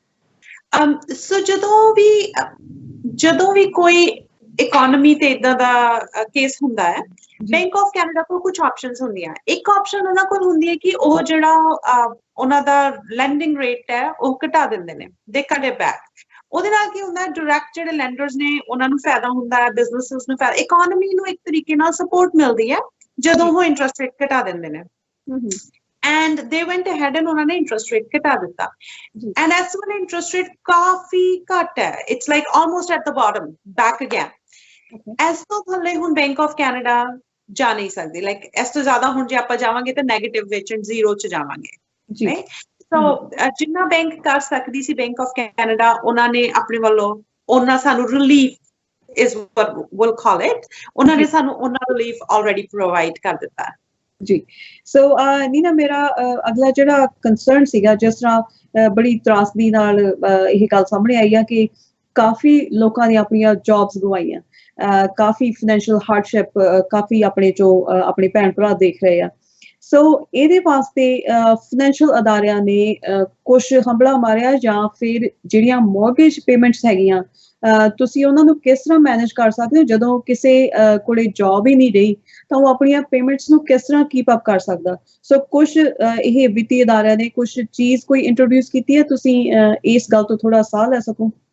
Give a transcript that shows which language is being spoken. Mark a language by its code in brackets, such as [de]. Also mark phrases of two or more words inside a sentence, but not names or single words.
[pa] ਸੋ ਜਦੋਂ ਵੀ ਕੋਈ ਇਕਨੋਮੀ ਤੇ ਇਦਾਂ ਦਾ ਕੇਸ ਹੁੰਦਾ ਹੈ ਬੈਂਕ ਆਫ ਕੈਨੇਡਾ ਕੋਲ ਕੁਝ ਆਪਸ਼ਨਸ ਹੁੰਦੀਆਂ ਇੱਕ ਆਪਸ਼ਨ ਉਹਨਾਂ ਕੋਲ ਹੁੰਦੀ ਹੈ ਕਿ ਉਹ ਜਿਹੜਾ ਉਹਨਾਂ ਦਾ [en] lending rate [pa] ਹੈ ਉਹ ਘਟਾ ਦਿੰਦੇ ਨੇ [en] they cut it back [pa] ਉਹਦੇ ਨਾਲ ਕੀ ਹੁੰਦਾ ਡਾਇਰੈਕਟ ਜਿਹੜੇ ਲੈਂਡਰਸ ਨੇ ਉਹਨਾਂ ਨੂੰ ਫਾਇਦਾ ਹੁੰਦਾ ਹੈ ਬਿਜ਼ਨੈਸਸ ਨੂੰ ਫਾਇਦਾ ਇਕਨੋਮੀ ਨੂੰ ਇੱਕ ਤਰੀਕੇ ਨਾਲ ਸਪੋਰਟ ਮਿਲਦੀ ਹੈ ਜਦੋਂ ਉਹ [en] interest rate [pa] ਘਟਾ ਦਿੰਦੇ ਨੇ [en] and they went ahead and [pa] ਉਹਨਾਂ ਨੇ [en] interest rate [pa] ਘਟਾ ਦਿੱਤਾ [en] and as well interest rate [pa] ਕਾਫੀ ਘੱਟ ਹੈ [en] it's like almost at the bottom back again as [pa] ਤੋਂ ਥੱਲੇ ਹੁਣ Bank of Canada ਜਾ ਨਹੀਂ ਸਕਦੀ like ਇਸ ਤੋਂ ਜ਼ਿਆਦਾ ਹੁਣ ਜੇ ਆਪਾਂ ਜਾਵਾਂਗੇ ਤਾਂ ਨੈਗੇਟਿਵ ਵਿੱਚ ਜ਼ੀਰੋ ਚ ਜਾਵਾਂਗੇ ਸੋ ਜਿੰਨਾ ਬੈਂਕ ਕਰ ਸਕਦੀ ਸੀ Bank of Canada ਉਹਨਾਂ ਨੇ ਆਪਣੇ ਵੱਲੋਂ ਉਹਨਾਂ ਸਾਨੂੰ [en] relief is what we'll call it [pa] ਉਹਨਾਂ ਨੇ ਸਾਨੂੰ ਉਹਨਾਂ [en] relief already provide [pa] ਕਰ ਦਿੱਤਾ ਜੀ ਸੋ ਨੀਨਾ ਮੇਰਾ ਅਗਲਾ ਜਿਹੜਾ ਕੰਸਰਨ ਸੀਗਾ ਜਿਸ ਤਰ੍ਹਾਂ ਬੜੀ ਤਰਾਸਦੀ ਨਾਲ ਇਹ ਗੱਲ ਸਾਹਮਣੇ ਆਈ ਆ ਕਿ ਕਾਫੀ ਲੋਕਾਂ ਨੇ ਆਪਣੀਆਂ ਜੌਬਸ ਗਵਾਈਆਂ ਕਾਫੀ [en] financial hardship [pa] ਕਾਫੀ ਆਪਣੇ ਜੋ ਆਪਣੇ ਭੈਣ ਭਰਾ ਦੇਖ ਰਹੇ ਆ ਸੋ ਇਹਦੇ ਵਾਸਤੇ ਫਾਈਨੈਂਸ਼ੀਅਲ ਅਦਾਰਿਆਂ ਨੇ ਕੁਝ ਹੰਭਲਾ ਮਾਰਿਆ ਜਾਂ ਫਿਰ ਜਿਹੜੀਆਂ [en] mortgage payments [pa] ਹੈਗੀਆਂ ਤੁਸੀਂ ਉਹਨਾਂ ਨੂੰ ਕਿਸ ਤਰ੍ਹਾਂ ਮੈਨੇਜ ਕਰ ਸਕਦੇ ਹੋ ਜਦੋਂ ਕਿਸੇ ਕੋਲੇ ਜੌਬ ਹੀ ਨਹੀਂ ਰਹੀ ਤਾਂ ਉਹ ਆਪਣੀਆਂ ਪੇਮੈਂਟਸ ਨੂੰ ਕਿਸ ਤਰ੍ਹਾਂ [en] keep up [pa] ਕਰ ਸਕਦਾ ਸੋ ਕੁਝ ਇਹ ਵਿੱਤੀ ਅਦਾਰਿਆਂ ਨੇ ਕੁਝ ਚੀਜ਼ ਕੋਈ ਇੰਟਰੋਡਿਊਸ ਕੀਤੀ ਹੈ ਤੁਸੀਂ ਇਸ ਗੱਲ ਤੋਂ ਥੋੜਾ ਸਾਹ ਲੈ ਸਕੋ